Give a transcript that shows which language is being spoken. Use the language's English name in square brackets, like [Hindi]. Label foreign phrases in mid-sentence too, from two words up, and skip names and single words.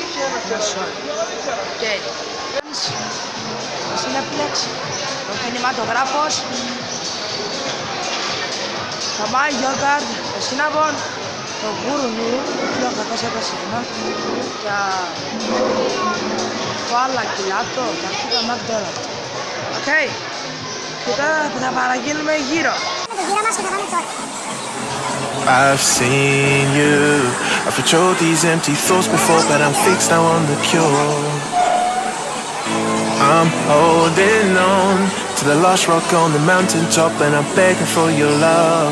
[Greek] Οκ. Το Cineplex, ο κινηματογράφος, το My Yogurt, το Cinnabon, το Guru 1821, το άλλα κιλάτο, τα αρχικά McDonald's. Οκ. Και τώρα θα παραγγείλουμε γύρω. [English] I've seen you, I've patrolled these empty thoughts before, but I'm fixed now on the cure. I'm holding on to the last rock on the mountaintop, and I'm begging for your love.